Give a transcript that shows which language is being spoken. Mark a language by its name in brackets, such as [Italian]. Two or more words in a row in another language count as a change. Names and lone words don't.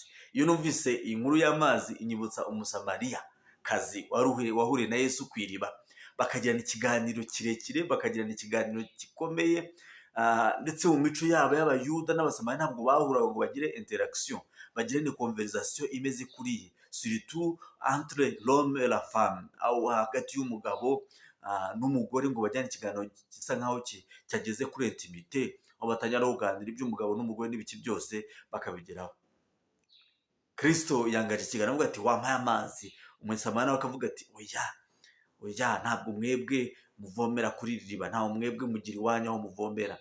[Kinyarwanda] Iyo numvise inkuru y'amazi inyibutsa umusamariya kazi wahuriye na Yesu ku iriba, bakagirana ikiganiro kirekire, bakagirana ikiganiro gikomeye, ndetse mu mico yabo y'abayuda n'abasamariya ntabwo bahuraga ngo bagire interaction, bagire ni conversation imeze kuriye, [French] surtout entre l'homme et la femme, [Kinyarwanda] aho hagati y'umugabo n'umugore, ngo bajyane ikiganiro gisa nkaho cyageze kuri intimité, aho batangira no kuganira iby'umugabo n'umugore n'ibiki byose bakabigeraho. Kristo yangaje ikiganiro avuga ati wampaye amazi. Umusamariya akavuga ati oya, ntabwo mwebwe muvomera kuri iri riba, ntawe mwebwe mugira iwanyu aho muvomera.